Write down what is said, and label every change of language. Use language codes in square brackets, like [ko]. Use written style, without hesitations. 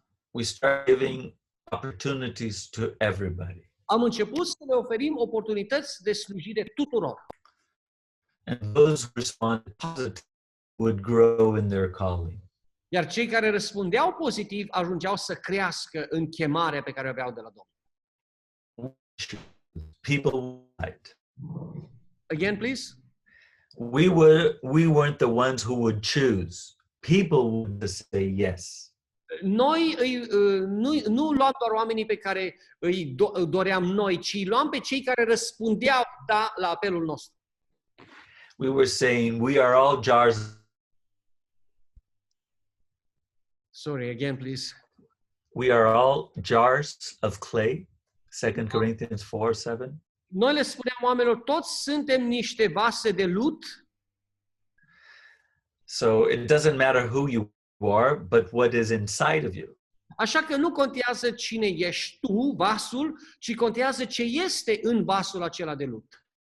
[en] We start giving opportunities to everybody. [ro] Am început să le oferim oportunități de slujire tuturor. [en] And those who responded positively would grow in their calling. [ro] Iar cei care răspundeau pozitiv ajungeau să crească în chemarea pe care o aveau de la Domnul. [en] People right. Again, please. We weren't the ones who would choose. People would say yes. [ro] Noi nu luam doar oamenii pe care îi doream noi, ci luam pe cei care răspundeau da la apelul nostru. [en] We were saying we are all jars. Sorry, again, please. We are all jars of clay. 2 Corinthians 4:7. [ro] Noi le spuneam oamenilor, toți suntem niște vase de lut. [en] So it doesn't matter who you are, but what is inside of you. [ro] Așa că nu contează cine ești tu, vasul, ci contează ce este în vasul acela de lut.